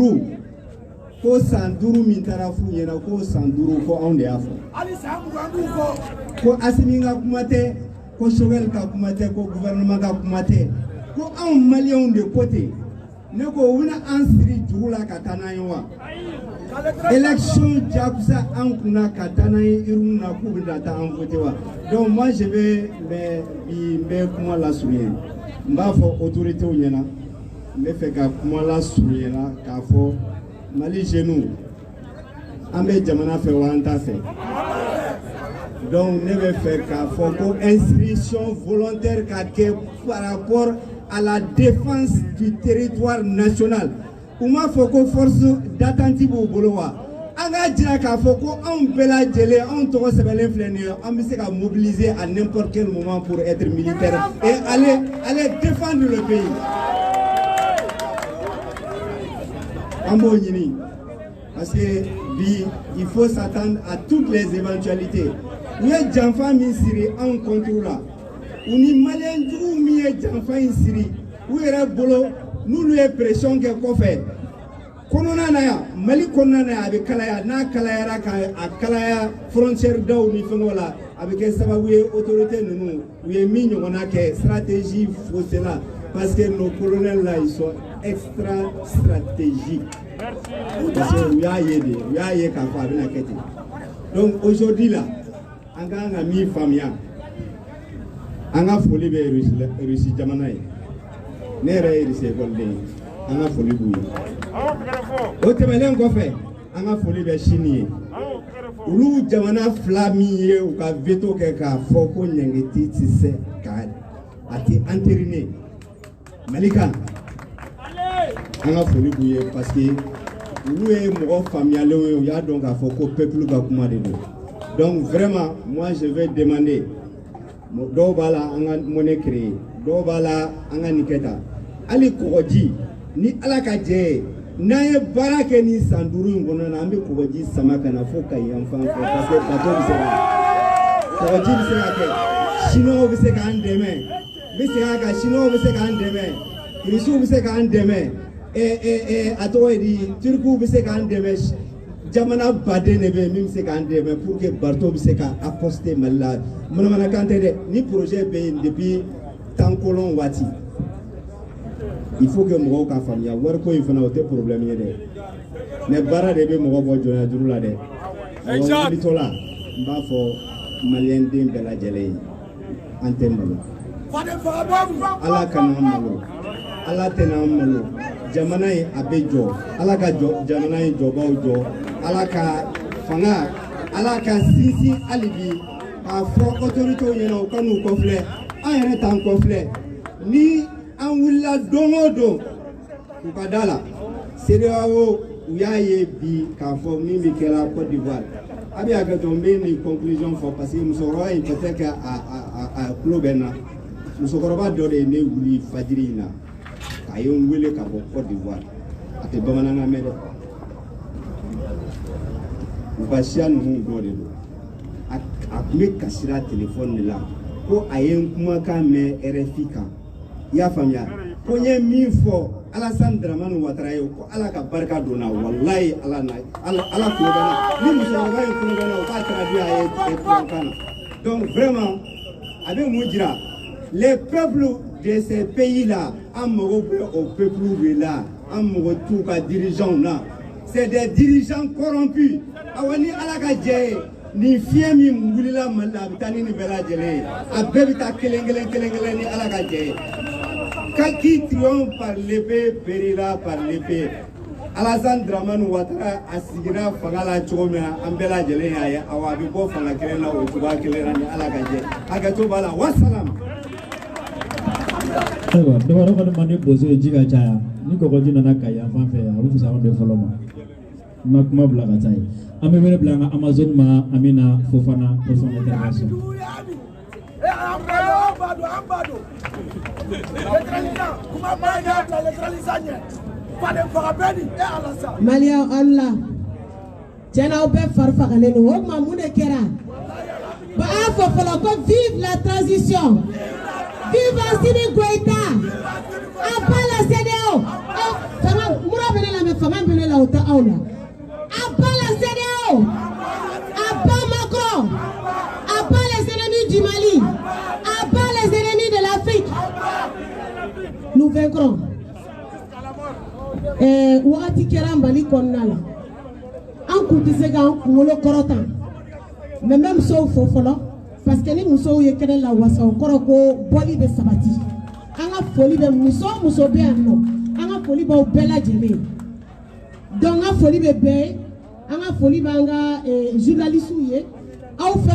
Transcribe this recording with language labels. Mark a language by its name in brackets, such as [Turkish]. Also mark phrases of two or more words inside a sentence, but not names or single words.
[Bambara] 5 min taara f'u ɲɛna ko san 5 ko anw de y'a fɔ ko Assimi ka kuma tɛ ko Choguel ka kuma tɛ ko gouvernement ka kuma tɛ ko anw maliyɛnw de ko ten ne ko u bɛna an siri jugu la ka taa n'an ye wa élection jakusa an kunna ka taa n'an ye urne na k'u bɛna taa an voter wa [French] donc moi je vais [Bambara] n bɛ kuma lasurunya n b'a fɔ autorités ɲɛna n bɛ fɛ ka kuma lasurunya k'a fɔ Mali jeunes an bɛ jamana fɛ wa an t'a fɛ donc ne bɛ fɛ k'a fɔ ko [French] inscription volontaire [Bambara] ka kɛ [French] par rapport à la défense du territoire national [Bambara] u m'a fɔ ko [French] force d'attente [Bambara] b'u bolo wa an k'a jira k'a fɔ ko anw bɛɛ lajɛlen anw tɔgɔ sɛbɛnlen filɛ nin ye an bɛ se ka [French] mobiliser à n'importe quel moment pour être militaire et aller défendre le pays. [Bambara] An b'o ɲini [French] parce que [Bambara] bi [French] il faut s'attendre à toutes les éventualités [Bambara] u ye janfa min siri anw [French] contre la [Bambara] u ni maliyɛn juguw min ye janfa in siri u yɛrɛ bolo n'olu ye pression kɛ kɔfɛ kɔnɔna na yan Mali kɔnɔna na yan a bɛ kalaya n'a kalayara ka a kalaya frontière daw ni fɛngɛw la a bɛ kɛ sababu ye autorité ninnu u ye min ɲɔgɔnna kɛ [French] stratégie faussée [Bambara] la [French] parce que nos colonels là ils sont extra stratégiques parce que [Bambara] u y'a ye de u y'a ye k'a fɔ a bɛna kɛ ten [French] donc aujourd'hui là [Bambara] an ka kan ka min faamuya an ka foli bɛ Russie jamana ye ne yɛrɛ ye Russie ekɔliden ye an ka foli b'u ye o tɛmɛnen kɔfɛ an ka foli bɛ Chine ye olu jamana fila min ye u ka veto kɛ k'a fɔ ko ɲɛngɛti tɛ se ka a tɛ entériner Mali kan an ka foli b'u ye [French] parce que [Bambara] olu ye mɔgɔ faamuyalenw ye u y'a dɔn k'a fɔ ko peuple ka kuma de don [French] donc vraiment moi je vais demander [Bambara] dɔw b'a la an ka [French] monnaie créer [Bambara] dɔw b'a la an ka nin kɛ tan hali kɔgɔji ni Ala ka jɛ ye n'an ye baara kɛ ni san 5 in kɔnɔ na an bɛ kɔgɔji sama ka na fo Kayi yan fan fɛ [French] parce que [Bambara] bateau bɛ se ka kɔgɔji bɛ se ka kɛ chinois bɛ se k'an dɛmɛ bɛ se ka chinois bɛ se k'an dɛmɛ russiw bɛ se k'an dɛmɛ a tɔgɔ ye di turkiw bɛ se k'an dɛmɛ jamana baden de bɛ min bɛ se k'an dɛmɛ [French] pour que bateau [Bambara] bɛ se ka accoster Mali la manamanakan tɛ dɛ ni projet bɛ yen [French] depuis temps colon [Bambara] waati [French] il faut que [Bambara] mɔgɔw ka faamuya wariko in fana o tɛ problème ye dɛ mais baara de bɛ mɔgɔ bɔ jɔnya juru la dɛ donc wulitɔ la n b'a fɔ maliyɛn den bɛɛ lajɛlen ye an tɛ malo Ala kana an malo Ala tɛna an malo jamana in a bɛ jɔ Ala ka jamana in jɔbaaw jɔ Ala ka fanga Ala ka sinsin hali bi k'a fɔ autorités ɲɛna u ka n'u kɔfilɛ an yɛrɛ t'an kɔfilɛ ni an wulila don o don u ka da la CEDEAO u y'a ye bi k'a fɔ min bɛ kɛra Côte d'Ivoire a bɛ hakɛ to n bɛ nin conclusion fɔ [French] parce que [Bambara] musokɔrɔba in [French] peut-être que [Bambara] a tulo bɛ n na musokɔrɔba dɔ de ye ne wuli fajiri in na k'a ye n wele ka bɔ Côte d'Ivoire a tɛ bamanankan mɛn dɛ u ka siya ninnu dɔ de don a tun bɛ kasira téléphone de la ko a ye n kumakan mɛn RFI kan i y'a faamuya ko n ye min fɔ Alassane Dramane Ouattara ye ko Ala ka barika don na walayi Ala kulo bɛ na ni musokɔrɔba in kulo bɛ na o k'a traduit a ye tubabukan na [French] donc vraiment [Bambara] a bɛ mun jira [French] les peuples de ces pays [Bambara] là an mago bɛ o [French] peuple de la [Bambara] an mago t'u ka dirigeants na [French] c'est des dirigeants corrompus [Bambara] awa ni Ala ka jɛ ye ni fiɲɛ min wulila Mali la a bɛ taa ni nin bɛɛ lajɛlen ye a bɛɛ bɛ taa kelen kelen ni Ala ka jɛ ye [French] qui triomphe par l'épée périra par l'épée [Bambara] Alassane Dramane Ouattara a sigira fanga la cogo min na an bɛɛ lajɛlen y'a ye awa a bɛ bɔ fanga kelen na o cogoya kelen na ni Ala ka jɛ hakɛto b'a la wasalam. Ayiwa dɔwɛrɛ kɔni man di bozo ye ji ka caya ni kɔgɔji nana Kayi yan fan fɛ a bɛ fisaya anw de fɔlɔ ma n ka kuma bila ka taa ye an bɛ wele bila an ka Amazone ma Amina Fofana [French] pour son intervention. [Bambara] Malien Allah tiɲɛna aw bɛɛ fari fagalen don o tuma mun de kɛra ba a fɔ fɔlɔ ko [French] vive la transition vive Assimi Goïta [Bambara] a ba la CEDEAO fanga mura bɛ ne la mais fanga bɛ ne la o tɛ aw la a ba la CEDEAO a ba Macron a ba [French] les ennemis du Mali [Bambara] a ba [French] les ennemis de l'Afrique nous vaincrons [Bambara] wagati kɛra Mali kɔnɔna la an kun tɛ se k'an kunkolo kɔrɔtan [French] mais même [Bambara] musow fo fɔlɔ parce que ni musow ye kɛnɛ la wasa o kɔrɔ ko bɔli bɛ sabati an ka foli bɛ muso o muso bɛ yan nɔ an ka foli b'aw bɛɛ lajɛlen donc n ka foli bɛ bɛɛ ye an ka foli b'an ka journalistes ye aw fɛn